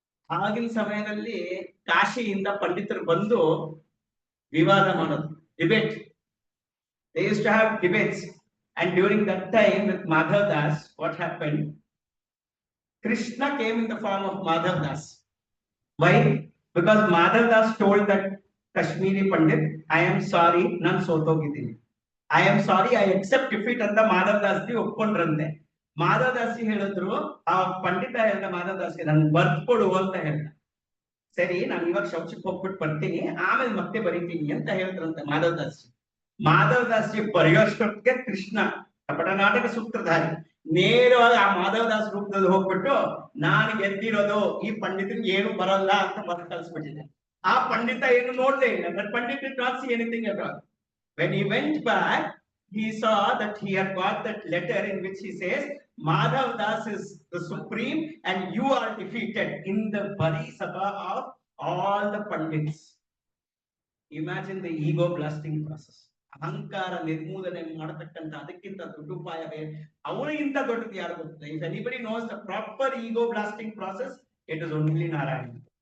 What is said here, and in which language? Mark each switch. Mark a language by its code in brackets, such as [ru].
[kn] ಆಗಿನ ಸಮಯದಲ್ಲಿ ಕಾಶಿಯಿಂದ ಪಂಡಿತರು ಬಂದು ವಿವಾದ ಮಾಡೋದು, debate. [en] They used to have debates, and during that time with Madhav Das, what happened? Krishna came in the form of Madhav Das. Why? Because Madhav Das told that Kashmiri Pandit, I am sorry, [kn] nan sotogidini. [en] I am sorry, I accept defeat anta Madhav Das ji ಒಪ್ಕೊಂಡ್ರಂತೆ. [kn] Madhav Das ಹೇಳಿದ್ರು, ಆ ಪಂಡಿತ ಹೇಳ್ದ ಮಾಧವ್ ದಾಸ್ಗೆ, ನನ್ ಬರ್ದ್ಕೊಡು ಅಂತ ಹೇಳ್ದ. ಸರಿ, ನಾನು ಇವಾಗ ಶೌಚಕ್ಕೆ ಹೋಗ್ಬಿಟ್ಟು ಬರ್ತೀನಿ, ಆಮೇಲೆ ಮತ್ತೆ ಬರೀತೀನಿ ಅಂತ ಹೇಳಿದ್ರಂತೆ ಮಾಧವ್ ದಾಸ್. ಮಾಧವ್ ದಾಸ್ ಜಿ ಬರೆಯೋಷ್ಟೊತ್ತಿಗೆ ಕೃಷ್ಣ ಪಟನಾಟಕ ಸೂತ್ರಧಾರಿ ನೇರವಾಗಿ ಆ ಮಾಧವ್ ದಾಸ್ ರೂಪದಲ್ಲಿ ಹೋಗ್ಬಿಟ್ಟು, ನಾನು ಗೆದ್ದಿರೋದು, ಈ ಪಂಡಿತನಿಗೆ ಏನು ಬರಲ್ಲ ಅಂತ ಬರ್ ಕಳ್ಸ್ಬಿಟ್ಟಿದೆ. ಆ ಪಂಡಿತ ಏನು ನೋಡ್ಲೇ ಇಲ್ಲ. But Pandit [en] did not see anything at all. When he went back, he saw that he had got that letter in which he says, Madhav Das is the supreme and you are defeated in the Bari Sabha of all the Pandits. Imagine the ego blasting process. [kn] ಅಹಂಕಾರ ನಿರ್ಮೂಲನೆ ಮಾಡತಕ್ಕಂತ ಅದಕ್ಕಿಂತ ದೊಡ್ಡ ಉಪಾಯವೇ, ಅವನಿಗಿಂತ ದೊಡ್ಡದು ಯಾರು ಗೊತ್ತಿಲ್ಲ. [en] If anybody knows the proper ego blasting process, it is only Narayana.